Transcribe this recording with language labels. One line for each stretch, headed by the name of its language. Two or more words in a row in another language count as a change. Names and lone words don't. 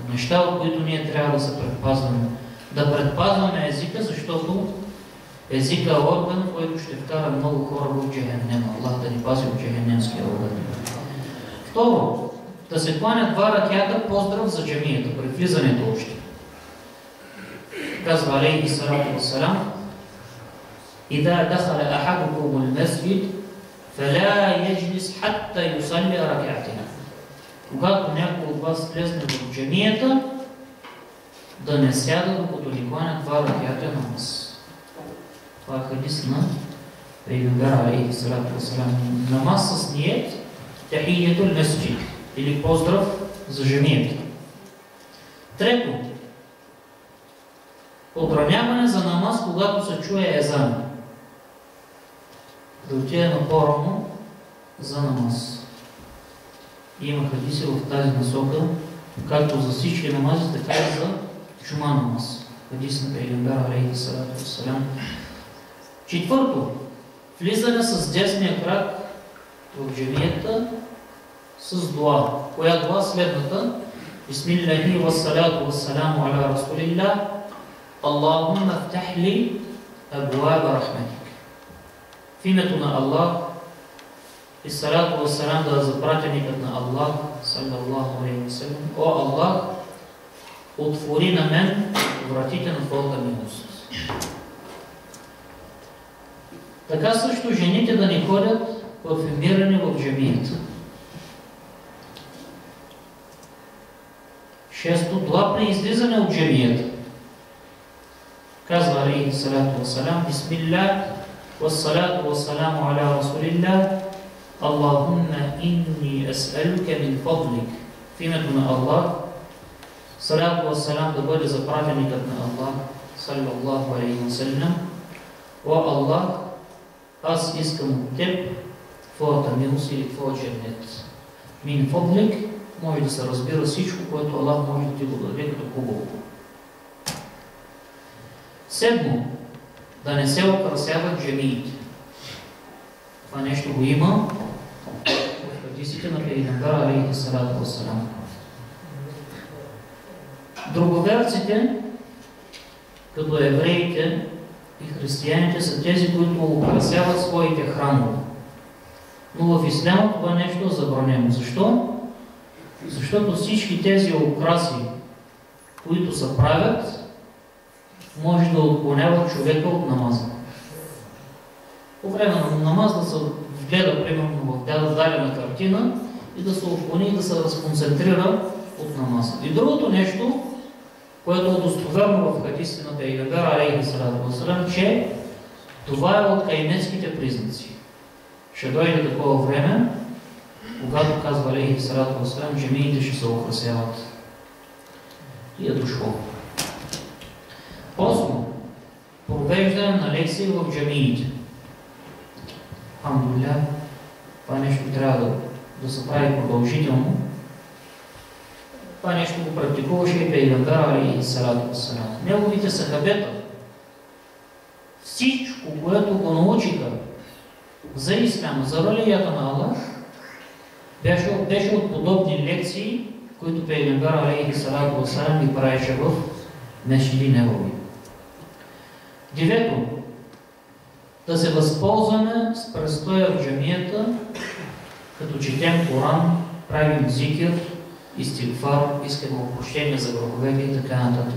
Bulgarian: Неща, от които ние трябва да се предпазваме. Да предпазваме езика, защото езика е орган, който ще вкара много хора в джехеннема. Аллах да ни пази от джехеннемския орган. Второ, да се кланят 2 ракята поздрав за джамията, при влизането още.
Arabic: Казва عليه الصلاة والسلام: «إذا دخل أحدكم المسجد فلا يجلس حتى يصلي ركعتين“.
Bulgarian: Когато някой от вас влезне в джамията, да не сяда, докато ни кланят 2 ракята намаз. Това е хадис на Пейгамбера
Arabic: عليه الصلاة والسلام.
Bulgarian: Намаз с ният
Arabic: تحية المسجد,
Bulgarian: или поздрав за джамията. Трето, отбраняване за намаз, когато се чуе езан. Да отидем по-рано за намаз. Има хадиси в тази насока, както за всички намази, така и за чума намаз. Хадис на Пейгамбера
Arabic: عليه الصلاة والسلام.
Bulgarian: Четвърто, влизане с десния крак в джамията с дуа. Коя дуа? Следната:
Arabic: بسم الله والصلاة والسلام على رسول الله، اللهم افتح لي أبواب رحمتك.
Bulgarian: В името на Аллах и
Arabic: الصلاة والسلام
Bulgarian: да за пратеникът на Аллах,
Arabic: صلى الله عليه وسلم:
Bulgarian: О Аллах, отвори на мен вратите на твоята милост. Така също жените да не ходят парфюмирани в джамията. Шесто, дуа при излизане от джамията.
Arabic: Казва عليه الصلاة والسلام: بسم الله والصلاة والسلام على رسول الله، اللهم إني أسألك من فضلك.
Bulgarian: В името на Аллах,
Arabic: الصلاة والسلام
Bulgarian: да бъде за пратеникът на Аллах,
Arabic: صلى الله عليه وسلم:
Bulgarian: О Аллах, аз искам от теб твоята милост или твоя дженнет.
Arabic: من فضلك
Bulgarian: може да се разбира всичко, което Аллах може да ти го даде като хубаво. Седмо, да не се украсяват джамиите. Това нещо го има в хадисите на Пейгамбера
Arabic: عليه الصلاة والسلام.
Bulgarian: Друговерците, като евреите и християните, са тези, които украсяват своите храмове. Но в исляма това нещо е забранено. Защо? Защото всички тези украси, които се правят, може да отклоняват човека от намаза. По време на намаз да се вгледа, примерно, в дадена картина и да се отклони и да се разконцентрира от намаза. И другото нещо, което е достоверно в хадисите на Пейгамбера
Arabic: عليه الصلاة والسلام,
Bulgarian: че това е от кайнетските признаци. Ще дойде такова време, когато, казва
Arabic: عليه الصلاة والسلام,
Bulgarian: джамиите ще се украсяват. И е дошло. Осмо, провеждане на лекции в джамиите. Алхамдулилlah, това нещо трябва да се прави продължително. Това нещо го практикуваше и Пейгамбер
Arabic: عليه الصلاة والسلام.
Bulgarian: Неговите сахабета, всичко, което го научиха за исляма, за религията на Аллах, беше от подобни лекции, които Пейгамбер
Arabic: عليه الصلاة والسلام
Bulgarian: ги правеше в мешиди негови. Девето, да се възползваме с престоя в джамията, като четем Коран, правим зикир, истигфар, искаме опрощение за греховете и така нататък.